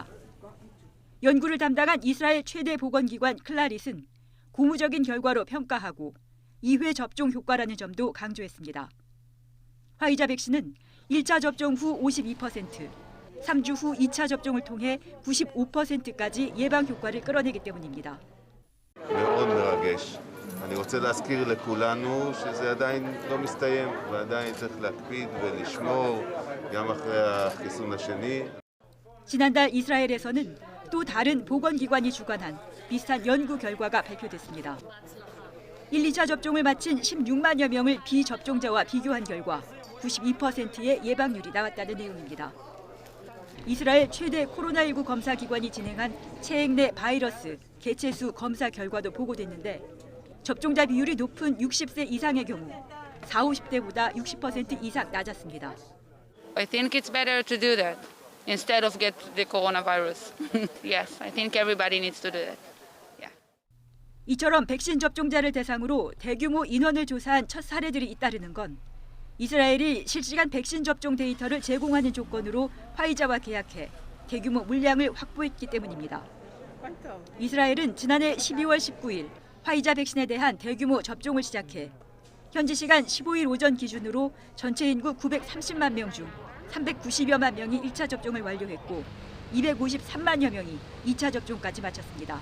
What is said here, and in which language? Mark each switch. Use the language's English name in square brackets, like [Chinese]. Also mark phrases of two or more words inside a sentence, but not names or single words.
[Korean] 연구를 담당한 이스라엘 최대 보건기관 클라릿은 고무적인 결과로 평가하고 2회 접종 효과라는 점도 강조했습니다. 화이자 백신은 1차 접종 후 52%, 3주 후 2차 접종을 통해 95%까지 예방 효과를 끌어내기 때문입니다. [Hebrew] אני רוצה להזכיר לכולנו שזה עדיין לא מסתיים ועדיין צריך להקפיד ולשמור גם אחרי החיסון השני. [Korean] 지난달 이스라엘에서는 또 다른 보건기관이 주관한 비슷한 연구 결과가 발표됐습니다. 1, 2차 접종을 마친 16만여 명을 비접종자와 비교한 결과 92%의 예방률이 나왔다는 내용입니다. 이스라엘 최대 코로나19 검사 기관이 진행한 체액 내 바이러스 개체수 검사 결과도 보고됐는데 접종자 비율이 높은 60세 이상의 경우 40, 50대보다 60% 이상 낮았습니다. [English] I think it's better to do that instead of get the coronavirus. Yes, I think everybody needs to do that. [Korean] 이처럼 백신 접종자를 대상으로 대규모 인원을 조사한 첫 사례들이 잇따르는 건 이스라엘이 실시간 백신 접종 데이터를 제공하는 조건으로 화이자와 계약해 대규모 물량을 확보했기 때문입니다. 이스라엘은 지난해 12월 19일 화이자 백신에 대한 대규모 접종을 시작해 현지 시간 15일 오전 기준으로 전체 인구 930만 명 중 390여만 명이 1차 접종을 완료했고 253만여 명이 2차 접종까지 마쳤습니다.